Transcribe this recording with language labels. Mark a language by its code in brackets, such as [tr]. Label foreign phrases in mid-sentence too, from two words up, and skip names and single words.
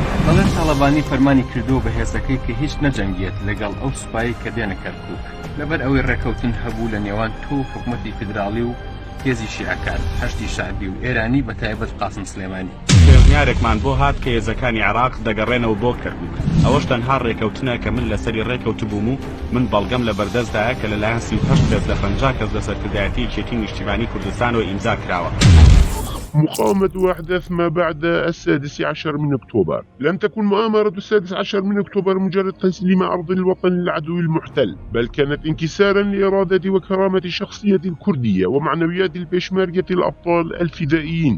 [ckb] دەڵێن تاڵەبانی فەرمانی کردو بە هێزەکەی کە هیچ نەجەنگێت لەگەڵ ئەو سوپایی کە دێنە کەرکووک لەبەر ئەوەی ڕێکەوتن هەبوو لە نێوان تۆ حکوومەتی فیدراڵی و هێزی شیعەکان، هەشتی شعبی و ئێرانی بە تایبەت قاسم سلێمانی. پێشنیارێکمان بۆ هات کە هێزەکانی عێراق دەگەڕێنەوە بۆ کەرکووک. ئەوەش تەنها ڕێکەوتنە کە من لەسەری ڕێکەوت بووم و من بەڵگەم لە بەردەستدایە کە لەلایەن 38 کەس لە 50 کەس لە سەرکردایەتی یەکێتی نیشتیمانی کوردستانەوە ئیمزا کراوە. [ar] مقاومة أحداث ما بعد 16 من أكتوبر. لم تكن مؤامرة 16 من أكتوبر مجرد تسليم أرض الوطن للعدو المحتل، بل كانت انكسارا لإرادة وكرامة شخصية الكردية ومعنويات البيشمركة الأبطال الفدائيين.